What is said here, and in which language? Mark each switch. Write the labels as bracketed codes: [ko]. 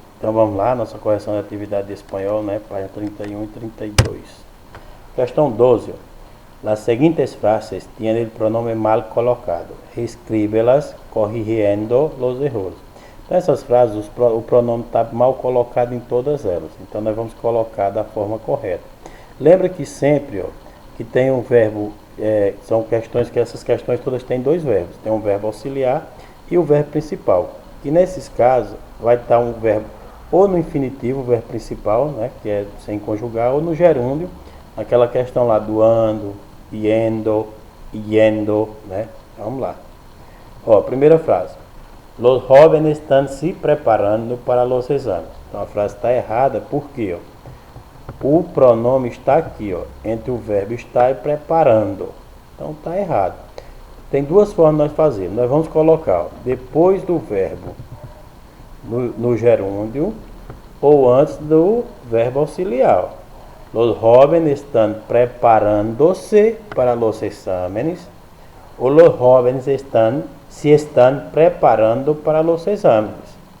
[pt] Então vamos lá, nossa correção de atividade de espanhol, né? Página 31 e 32. Questão 12. [es] Las seguintes frases tienen el pronombre mal colocado. Escríbelas corrigiendo los errores. [pt] Então essas frases, o pronome está mal colocado em todas elas. Então nós vamos colocar da forma correta. Lembra que sempre, que tem um verbo, são questões que essas questões todas têm dois verbos. Tem um verbo auxiliar e o verbo principal. E nesses casos vai estar um verbo ou no infinitivo, o verbo principal, né, que é sem conjugar, ou no gerúndio, aquela questão lá do ando, yendo, né? Vamos lá. Primeira frase. [es] Los jóvenes están se preparando para los exames. [pt] Então a frase está errada porque o pronome está aqui, entre o verbo estar e preparando. Então está errado. Tem duas formas de nós fazermos. Nós vamos colocar depois do verbo no gerúndio ou antes do verbo auxiliar. [es] Los jóvenes están preparando-se para los exámenes ou los jóvenes se están preparando para los exámenes.